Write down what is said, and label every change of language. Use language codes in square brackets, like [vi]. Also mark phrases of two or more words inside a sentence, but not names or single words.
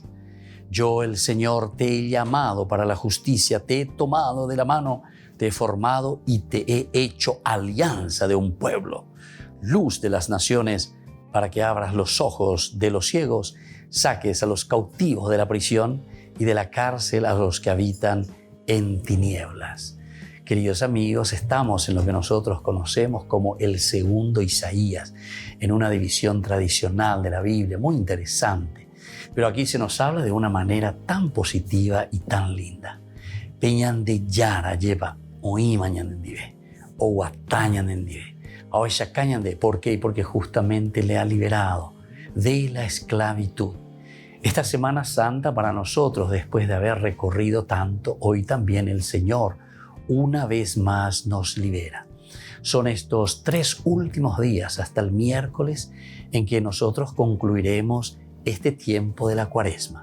[es] Yo, el Señor, te he llamado para la justicia, te he tomado de la mano, te he formado y te he hecho alianza de un pueblo, luz de las naciones, para que abras los ojos de los ciegos, saques a los cautivos de la prisión y de la cárcel a los que habitan en tinieblas. Queridos amigos, estamos en lo que nosotros conocemos como el segundo Isaías, en una división tradicional de la Biblia, muy interesante. Pero aquí se nos habla de una manera tan positiva y tan linda. [gn] Peñande yara lleva oímañanendive, o guatañanendive, aoishacañande. [es] ¿Por qué? Porque justamente le ha liberado de la esclavitud. Esta Semana Santa para nosotros, después de haber recorrido tanto, hoy también el Señor una vez más nos libera. Son estos 3 últimos días hasta el miércoles en que nosotros concluiremos este tiempo de la Cuaresma.